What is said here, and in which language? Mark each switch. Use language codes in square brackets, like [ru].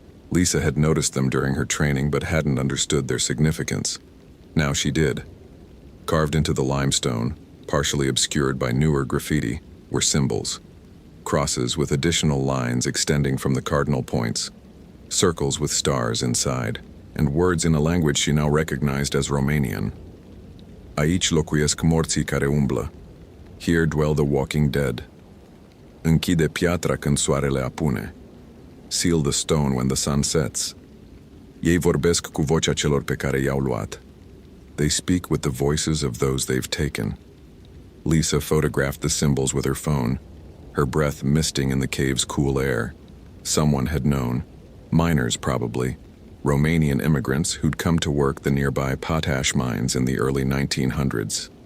[en] Lisa had noticed them during her training but hadn't understood their significance. Now she did. Carved into the limestone, partially obscured by newer graffiti, were symbols. Crosses with additional lines extending from the cardinal points, circles with stars inside, and words in a language she now recognized as Romanian. [ro] Aici locuiesc morții care umblă. [en] Here dwell the walking dead. [ro] Închide piatra când soarele apune. [en] Seal the stone when the sun sets. [ro] Ei vorbesc cu vocea celor pe care i-au luat. [en] They speak with the voices of those they've taken. Lisa photographed the symbols with her phone, her breath misting in the cave's cool air. Someone had known. Miners, probably. Romanian immigrants who'd come to work the nearby potash mines in the early 1900s.